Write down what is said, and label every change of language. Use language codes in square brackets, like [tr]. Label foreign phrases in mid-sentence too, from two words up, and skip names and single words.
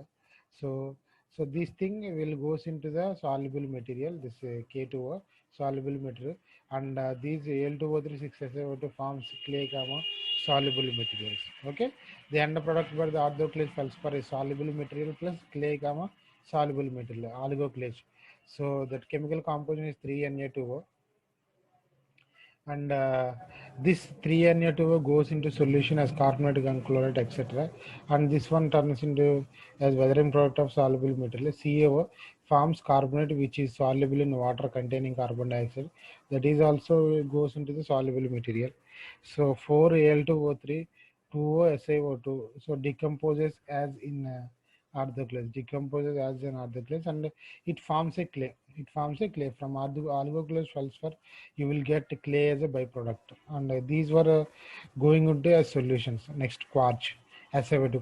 [en] So so this thing will goes into the soluble material, this K2O soluble material, and these Al2O3 6SiO2 forms clay comma soluble materials. Okay, the end product for the orthoclase feldspar is soluble material plus clay comma soluble material, oligoclase. So that chemical composition is 3Na2O, and this 3Na2O goes into solution as carbonate and chloride, etc. And this one turns into as weathering product of soluble material. CaO forms carbonate which is soluble in water containing carbon dioxide. That is also goes into the soluble material. So 4Al2O3, 2O SiO2, so decomposes as in orthoclase, decomposes as an orthoclase, and it forms a clay. It forms a clay from oligoclase feldspar. You will get clay as a byproduct, and these were going into as solutions. Next, quartz, SiO2.